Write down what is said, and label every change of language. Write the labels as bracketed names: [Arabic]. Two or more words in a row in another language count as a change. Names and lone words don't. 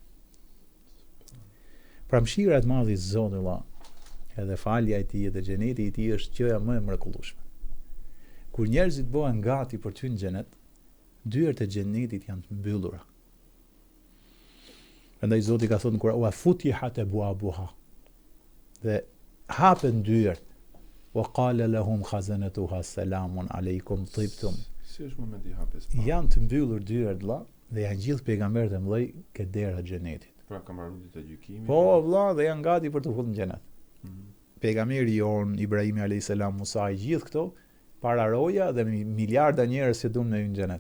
[Albanian] Pra mëshira e madhe e Zotit Allah, edhe falja e tij dhe xheneti i tij është gjëja më e mrekullueshme. Kur njerëzit bëhen gati për të hyrë në xhenet, dyert e xhenetit janë të mbyllura. Prandaj Zoti ka thënë kur [Arabic] وفتحت أبوابها. [Albanian] Dhe hapen dyert. [Arabic] وقال لهم خزنتها سلام عليكم طبتم. [Albanian] Si është momenti i hapjes? Janë të mbyllur dyert vëlla dhe janë gjithë pejgamberët e mëdhej ke dera e xhenetit. Pra ka marrë ditë e gjykimit. Po vëlla, dhe janë gati për të hyrë në xhenet. Pejgamberi jon Ibrahimi [Arabic] عليه السلام, [Albanian] Musa, gjithë këto para roja dhe miliarda njerëz që duan me hyrë në xhenet.